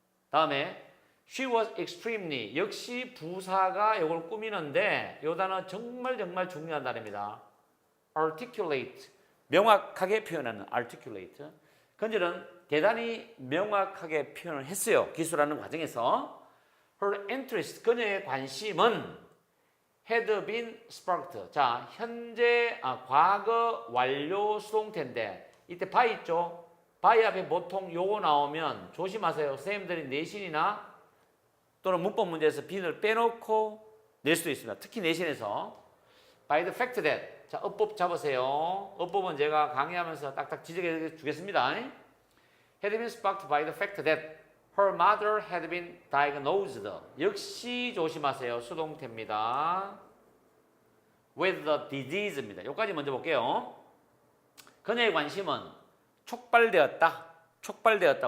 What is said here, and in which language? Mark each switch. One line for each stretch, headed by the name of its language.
Korean: 다음에 she was extremely 역시 부사가 이걸 꾸미는데 이 단어 정말 중요한 단어입니다. articulate 명확하게 표현하는 articulate. 그녀는 대단히 명확하게 표현을 했어요. 기술하는 과정에서 her interest 그녀의 관심은 had been sparked. 자, 현재 과거 완료 수동태인데 이때 by 있죠. by 앞에 보통 요거 나오면 조심하세요. 선생님들이 내신이나 또는 문법 문제에서 being을 빼놓고 낼 수도 있습니다. 특히 내신에서 by the fact that 자, 어법 잡으세요. 어법은 제가 강의하면서 딱딱 지적해 주겠습니다.
English: had been sparked by the fact that her mother had been diagnosed.
Korean: 역시 조심하세요. 수동태입니다.
English: with the disease입니다.
Korean: 여기까지 먼저 볼게요. 그녀의 관심은 촉발되었다.